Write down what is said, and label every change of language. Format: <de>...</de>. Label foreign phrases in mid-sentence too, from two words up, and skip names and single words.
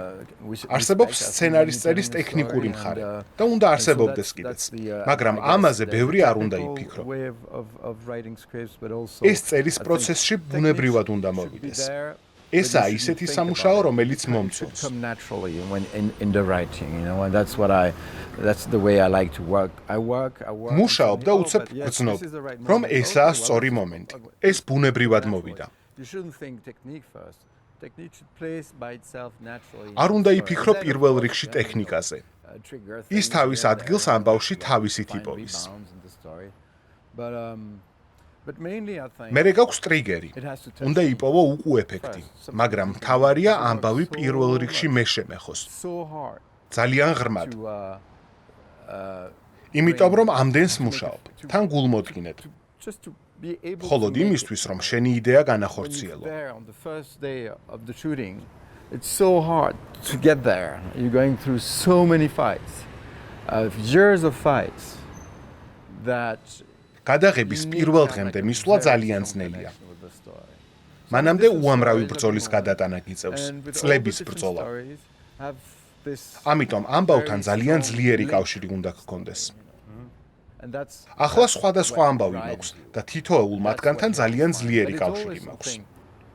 <ka>არსებობს სცენარის წერის ტექნიკური მხარე და უნდა არსებობდეს კიდეც, მაგრამ ამაზე ბევრი არ უნდა იფიქრო. ეს წერის პროცესში ბუნებრივად უნდა მოვიდეს. ესაა ისეთი სამუშაო, რომელიც მომწონს.</ka> <en>That's the way I like to work. I work.</en> <ka>მუშაობ და უცებ გრძნობ, რომ ესაა სწორი მომენტი. ეს ბუნებრივად მოვიდა. არ უნდა იფიქრო პირველ რიგში ტექნიკაზე. ის თავის ადგილს ამბავში თავისით იპოვის. მერე გაქვს ტრიგერი. უნდა იპოვო უკუ ეფექტი, მაგრამ მთავარია ამბავი პირველ რიგში მე შემეხოს. ძალიან ღრმად. იმიტომ რომ ამდენს მუშაობ, თან გულმოდგინედ. მხოლოდ იმისთვის, რომ შენი იდეა განახორციელო.</ka> <en>It's so hard to get there. You're going through so many fights. Years of fights that</en> <ka>გადაღების პირველ დღემდე მისვლა ძალიან ძნელია. მანამდე უამრავი ბრძოლის გადატანა გიწევს, წლების ბრძოლა. ამიტომ ამბავთან ძალიან ძლიერი კავშირი უნდა გქონდეს. ახლა სხვადასხვა ამბავი მაქვს და თითოეულ მათგანთან ძალიან ძლიერი კავშირი მაქვს.</ka>